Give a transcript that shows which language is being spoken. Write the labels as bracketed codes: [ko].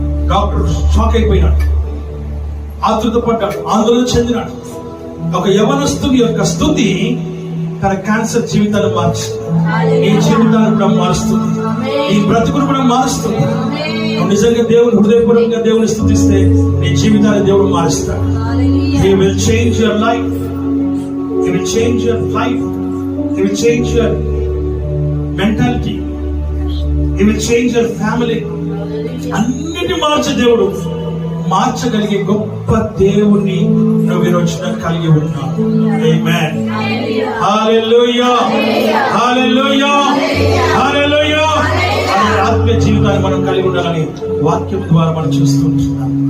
[te] Doctor shock అయిపోయినాడు, ఆతృతపడ్డాడు, ఆందోళన చెందినాడు. ఒక యవనస్తుని యొక్క స్తుతి తన క్యాన్సర్ జీవితాన్ని మార్చింది. నీ జీవితాన్ని కూడా మారుస్తుంది, నీ బ్రతుకును కూడా మారుస్తుంది. నువ్వు నిజంగా దేవుని హృదయపూర్వకంగా దేవుని స్తుతిస్తే నీ జీవితాన్ని దేవుడు మారుస్తాడు. [en] He will change your life. He will change your life. He will change your mentality. He will change your family. [te] అన్నిటి మార్చే దేవుడు, మార్చగలిగే గొప్ప దేవుణ్ణి నువ్వు ఈ రోజున కలిగి ఉన్నావు. ఆమేన్. హల్లెలూయా, హల్లెలూయా, హల్లెలూయా. అనే ఆత్మీయ జీవితాన్ని మనం కలిగి ఉండాలని వాక్యం ద్వారా మనం చూస్తుంటున్నాం.